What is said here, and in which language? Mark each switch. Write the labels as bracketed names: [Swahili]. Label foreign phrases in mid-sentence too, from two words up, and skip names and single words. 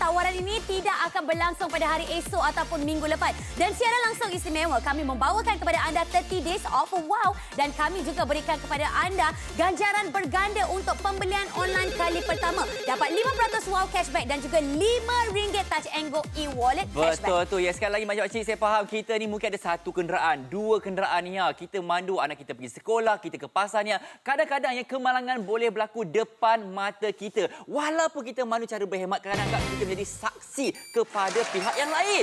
[Malay] Tawaran ini tidak akan berlangsung pada hari esok ataupun minggu lepas. Dan siaran langsung istimewa, kami membawakan kepada anda 30 Days of Wow, dan kami juga berikan kepada anda ganjaran berganda untuk pembelian online kali pertama. Dapat 5% Wow cashback dan juga RM5 Touch and Go [English] e-wallet cashback. [Malay] Betul tu. Ya, sekali lagi Mak Cik, saya faham kita ni mungkin ada satu kenderaan, dua kenderaan ni. Kita mandu anak kita pergi sekolah, kita ke pasarnya. Kadang-kadang ya kemalangan boleh berlaku depan mata kita. Walaupun kita mandu cara berhemat, kadang-kadang kita menjadi saksi kepada pihak yang lain.